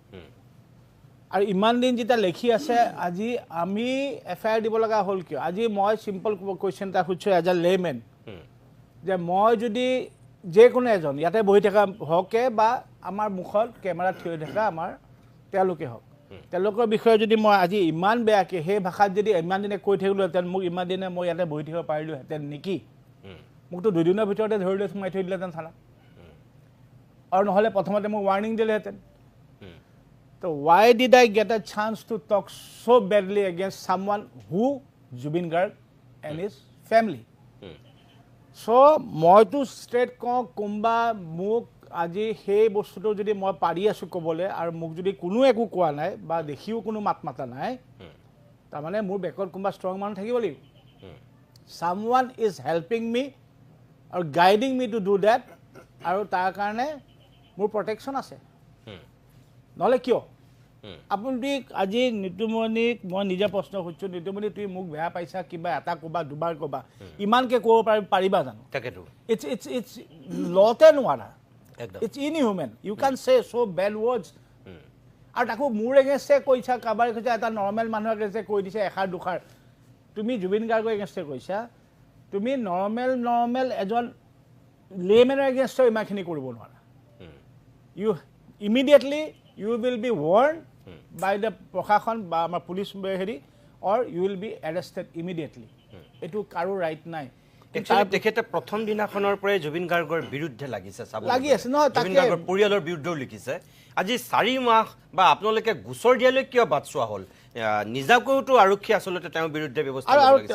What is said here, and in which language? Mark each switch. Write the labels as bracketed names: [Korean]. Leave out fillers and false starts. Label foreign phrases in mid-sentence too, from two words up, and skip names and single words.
[Assamese] আৰু ইমান দিন যেটা লিখি আছে আজি আমি এফআইআৰ দিব লগা হ'ল কিয় আজি মই [English] simple question [Assamese] এটা খুজিছো [English] as a layman [Assamese] যে মই যদি যে কোনো এজন ইয়াতে বহি থকা হকে বা আমাৰ মুখত কেমেৰা থৈ থকা আমাৰ তেওঁলোকে হওক তেওঁলোকৰ বিষয়ে যদি মই আজি ইমান বেয়াকে সেই ভাষাত যদি ইমান দিনে কৈ থাকিলোহেঁতেন মোক ইমান দিনে মই ইয়াতে বহি থাকিব পাৰিলোহেঁতেন নেকি মোকতো 2 দিনৰ ভিতৰতে ধৰি লৈ সোমাই থৈ দিলেহেঁতেন থানা আৰু নহ'লে প্ৰথমতে মোক ৱাৰ্নিং দিলেহেঁতেন তো [English] why did I get a chance to talk so badly against someone who Jubin Garg and his family [Assamese] so মই তো ষ্ট্ৰেট কোম্বা মোক আজি সেই বস্তুটো যদি মই পাৰি আছো ক'বলে আৰু মোক যদি কোনো একো কোৱা নাই বা দেখিও কোনো মাত মাতা নাই তাৰ মানে মোৰ বেকত কোম্বা [English] strong man [Assamese] থাকিব লাগিব [English] someone is helping me or guiding me to do that [Assamese] আৰু তাৰ কাৰণে মোৰ প্ৰটেকচন আছে নহলে কিয় আপুনি আজি নিতুমনিক মই নিজে প্ৰশ্ন খুজিছো নিতুমনি তুমি মোক বেয়া পাইছা কিবা এটা কবা দুবাৰ কবা ইমানকে ক'ব পাৰিবা জানো তাকেতো it's লতে নোৱাৰা [English] it's inhuman you can say so bad words [Assamese] আৰু তাকো মোৰ এগেইনষ্টে কৈছা কাবাৰ কৈছা এটা নৰ্মেল মানুহৰ এগেইনষ্টে কৈ দিছে এখাৰ দুখাৰ তুমি জুবিন গাৰ্গৰ এগেইনষ্টে কৈছা তুমি নৰ্মেল এজন লেমেনৰ এগেইনষ্টে ইমানখিনি কৰিব নোৱাৰা [English] you immediately you will be warned by the [Assamese] প্ৰশাসন বা আমাৰ পুলিচ হেৰি [English] or you will be arrested immediately [Assamese] এইটো কাৰো ৰাইট নাই একচুৱেলি তেখেতে প্ৰথম দিনাখনৰ পৰাই জুবিন গাৰ্গৰ বিৰুদ্ধে লাগিছে চাব লাগি আছে নহয় জুবিন গাৰ্গৰ পৰিয়ালৰ বিৰুদ্ধেও লিখিছে আজি 4 মাহ বা আপোনালোকে গোচৰ দিয়ালৈ কিয় বাট চোৱা হ'ল নিজাকৈতো আৰক্ষী আচলতে তেওঁৰ বিৰুদ্ধে ব্যৱস্থা ল'ব লাগিছিল